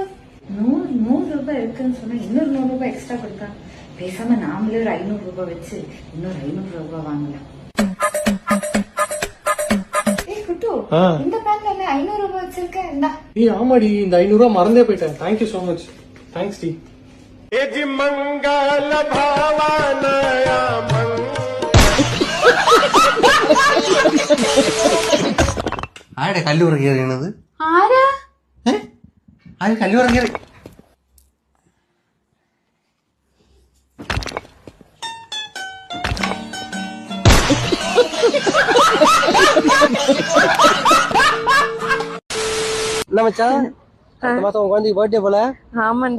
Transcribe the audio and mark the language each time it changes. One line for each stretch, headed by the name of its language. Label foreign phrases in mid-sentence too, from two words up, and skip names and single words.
Tamil: 100 ரூபாய் இருக்குன்னு சொன்னா இன்னொரு 100 ரூபாய் எக்ஸ்ட்ரா கொடுத்தா பேசாம நாமளே ஒரு 500 ரூபாய் வச்சு இன்னொரு 500 ரூபாய் வாங்கலாம். ஏய் குட்டு, இந்த பேண்ட்ல என்ன 500 ரூபாய் வச்சிருக்க? இந்தா. ஏய் ஆமாடி, இந்த 500 ரூபாய் மறந்தே போயிட்டேன்.
English: thank you so much.
Tamil: தேங்க்ஸ் டி. மங்கள பாவனயா
Malayalam: ആരുടെ കല്ലുറ കയറിയണത്? ആരാ? ആര് കല്ലുറ കയറി?
Tamil: என்ன மச்சான், இந்த மாசம் உங்க குழந்தைக்கு பர்த்டே போல? ஆமாண்டா.